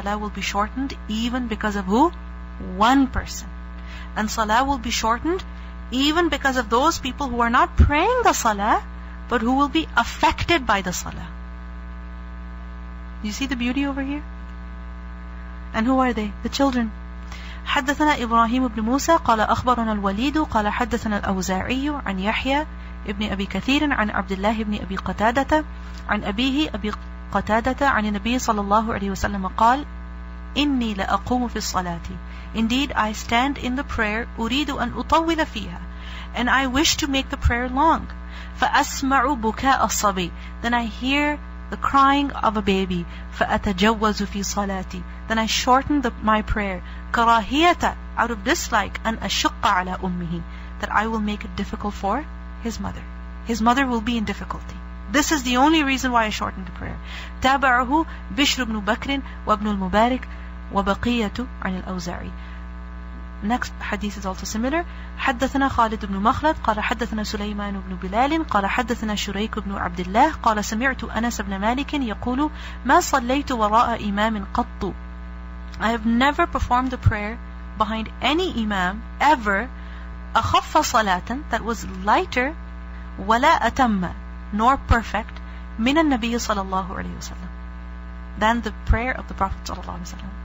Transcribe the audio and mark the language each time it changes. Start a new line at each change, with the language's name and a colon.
English: Salah will be shortened even because of who? 1 person. And salah will be shortened even because of those people who are not praying the salah, but who will be affected by the salah. You see the beauty over here? And who are they? The children.
Arabic: حدثنا إبراهيم بن موسى قال أخبرنا الوليد قال حدثنا الأوزاعي عن يحيى ابن أبي كثير عن عبد الله بن أبي قتادة عن أبيه أبي قتادة عن النبي صلى الله عليه وسلم قال إني لأقوم في الصلاة.
English: Indeed, I stand in the prayer
Arabic: أريد أن أطول فيها,
English: and I wish to make the prayer long.
Arabic: فأسمع بكاء الصبي.
English: Then I hear the crying of a baby.
Arabic: فأتجوز في صلاتي.
English: Then I shorten my prayer. كراهية, out of dislike,
Arabic: أن أشق على أمه,
English: that I will make it difficult for his mother. His mother will be in difficulty. This is the only reason why I shortened the prayer.
Arabic: تابعه بشر بن بكر وابن المبارك وبقية عن الأوزاعي.
English: Next hadith is also similar.
Arabic: حدثنا خالد بن مخلد قال حدثنا سليمان بن بلال قال حدثنا شريك بن عبد الله قال سمعت أنس بن مالك يقول ما صليت وراء إمام قط.
English: I have never performed the prayer behind any imam ever
Arabic: أخف صلاة,
English: that was lighter,
Arabic: ولا أتم,
English: nor perfect,
Arabic: من النبي صلى الله عليه وسلم,
English: than the prayer of the Prophet صلى الله عليه وسلم.